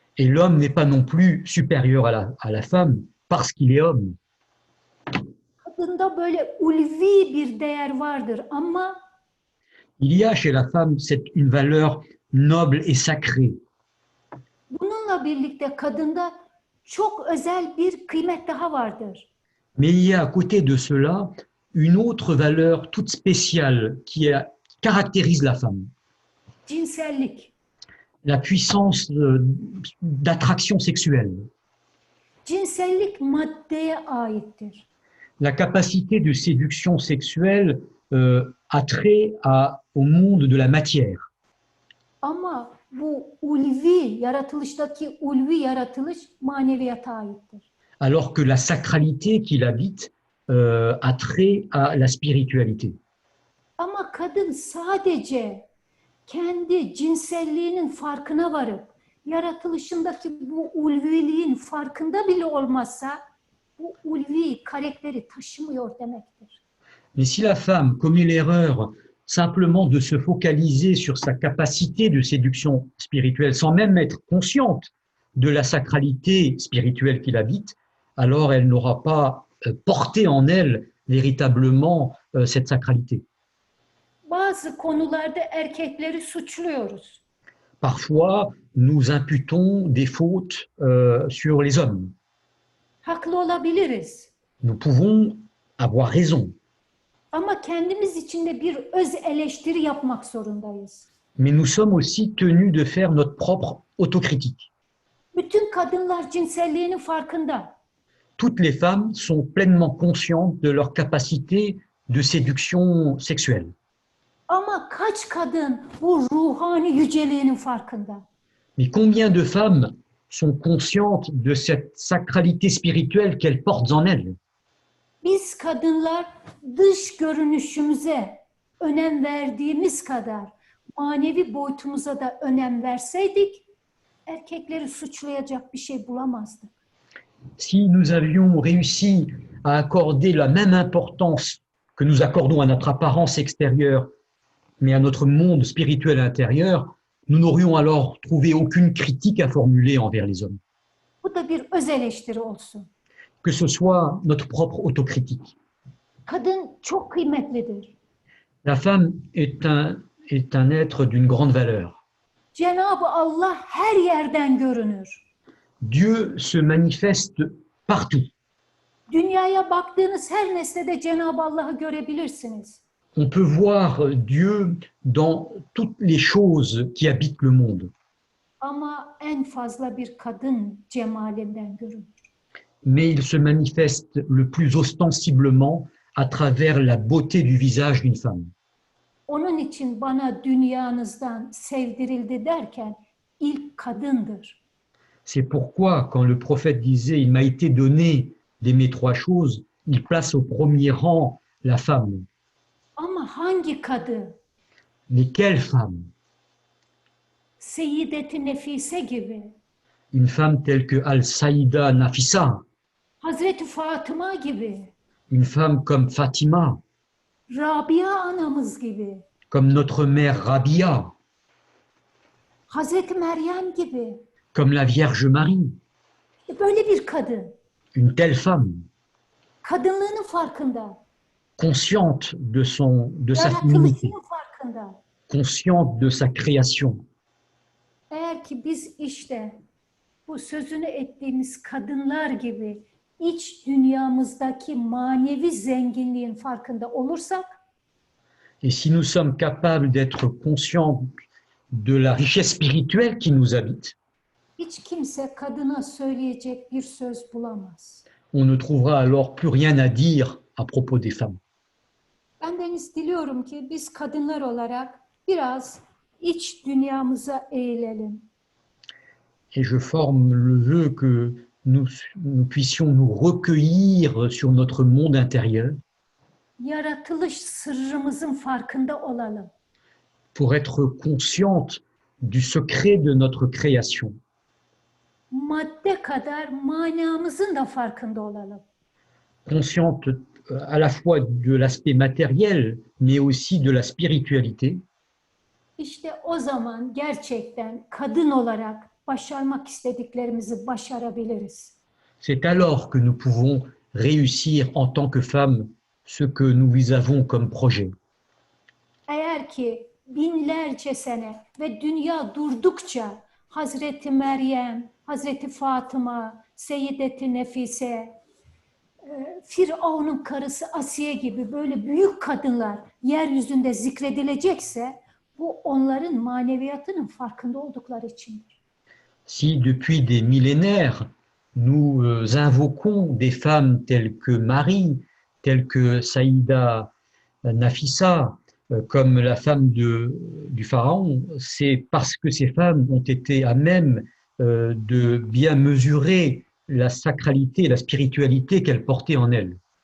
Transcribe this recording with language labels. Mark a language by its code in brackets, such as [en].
[fr] Et l'homme n'est pas non plus supérieur à la femme parce qu'il est homme. [tr] Kadında böyle ulvi bir değer vardır ama [fr] Il y a chez la femme une valeur noble et sacrée. [tr] bununla birlikte kadında çok özel bir kıymet daha vardır. [fr] Mais il y a à côté de cela une autre valeur toute spéciale qui caractérise la femme. [tr] Cinsellik. [fr] La puissance d'attraction sexuelle, [tr] Cinsellik maddeye aittir. [fr] la capacité de séduction sexuelle a trait au monde de la matière. [tr] Ama bu ulvi, yaratılıştaki ulvi yaratılış maneviyata aittir. [fr] Alors que la sacralité qui l'habite a trait à la spiritualité. [tr] Ama kadın sadece kendi cinselliğinin farkına varıp yaratılışındaki bu ulviliğin farkında bile olmazsa bu ulvi karakteri taşımıyor demektir. [fr] Mais si la femme commet l'erreur simplement de se focaliser sur sa capacité de séduction spirituelle sans même être consciente de la sacralité spirituelle qui l'habite, alors elle n'aura pas porté en elle véritablement cette sacralité. [tr] Bazı konularda erkekleri suçluyoruz. [fr] Parfois, nous imputons des fautes sur les hommes. [tr] Haklı olabiliriz. [fr] Nous pouvons avoir raison, [tr] Ama kendimiz için de bir öz eleştiri yapmak zorundayız. [fr] mais nous sommes aussi tenus de faire notre propre autocritique. [tr] Bütün kadınlar cinselliğinin farkında. Toutes les femmes sont pleinement conscientes de leur capacité de séduction sexuelle. Ama kaç kadın bu ruhani yüceliğinin farkında? Mais combien de femmes sont conscientes de cette sacralité spirituelle qu'elles portent en elles? Biz kadınlar dış görünüşümüze önem verdiğimiz kadar manevi boyutumuza da önem verseydik erkekleri suçlayacak bir şey bulamazdık. [fr] Si nous avions réussi à accorder la même importance que nous accordons à notre apparence extérieure, mais à notre monde spirituel intérieur, nous n'aurions alors trouvé aucune critique à formuler envers les hommes. [tr] Bu da bir öz eleştiri olsun. [fr] Que ce soit notre propre autocritique. [tr] Kadın çok kıymetlidir. [fr] La femme est un être d'une grande valeur. [tr] Cenab-ı Allah her yerden görünür. [fr] Dieu se manifeste partout. [tr] Dünyaya baktığınız her nesnede Cenab-ı Allah'ı görebilirsiniz. [fr] On peut voir Dieu dans toutes les choses qui habitent le monde. [tr] Ama en fazla bir kadın cemalinden görünür. [fr] Mais il se manifeste le plus ostensiblement à travers la beauté du visage d'une femme. [tr] Onun için bana dünyanızdan sevdirildi derken ilk kadındır. [fr] C'est pourquoi, quand le prophète disait « Il m'a été donné d'aimer trois choses », il place au premier rang la femme. [tr] Ama hangi kadın? [fr] Mais quelle femme? [tr] Seyyideti Nefise gibi, [fr] Une femme telle que Al-Saïda Nafissa, [tr] Hazreti Fatıma gibi, [fr] une femme comme Fatima, [tr] Rabia anamız gibi, [fr] comme notre mère Rabia, [tr] Hazreti Meryem gibi. [fr] comme la Vierge Marie. [tr] Böyle bir kadın. [fr] Une telle femme, [tr] Kadınlığının farkında. [fr] consciente de sa féminité, [tr] Yaratılışının farkında. [fr] consciente de sa création. [tr] Eğer ki biz işte bu sözünü ettiğimiz kadınlar gibi iç dünyamızdaki manevi zenginliğin farkında olursak, [fr] Et si nous sommes capables d'être conscients de la richesse spirituelle qui nous habite, [tr] hiç kimse kadına söyleyecek bir söz bulamaz. [fr] on ne trouvera alors plus rien à dire à propos des femmes. [tr] Bendeniz diliyorum ki biz kadınlar olarak biraz iç dünyamıza eğilelim. [fr] Et je forme le vœu que nous puissions nous recueillir sur notre monde intérieur [tr] Yaratılış sırrımızın farkında olalım. [fr] pour être consciente du secret de notre création. [tr] Madde kadar manamızın da farkında olalım. [fr] Consciente à la fois de l'aspect matériel, mais aussi de la spiritualité. [tr] İşte o zaman gerçekten kadın olarak başarmak istediklerimizi başarabiliriz. [fr] C'est alors que nous pouvons réussir en tant que femmes ce que nous avons comme projet. [tr] Eğer ki binlerce sene ve dünya durdukça Hazreti Meryem, Hazreti Fatıma, Seyyideti Nefise, Firavun'un karısı Asiye gibi böyle büyük kadınlar yeryüzünde zikredilecekse bu onların maneviyatının farkında oldukları içindir. [fr] Si depuis des millénaires, nous invoquons des femmes telles que Marie, telles que Saïda Nafissa, comme la femme du Pharaon, c'est parce que ces femmes ont été à même de bien mesurer la sacralité, la spiritualité qu'elles portaient en elles.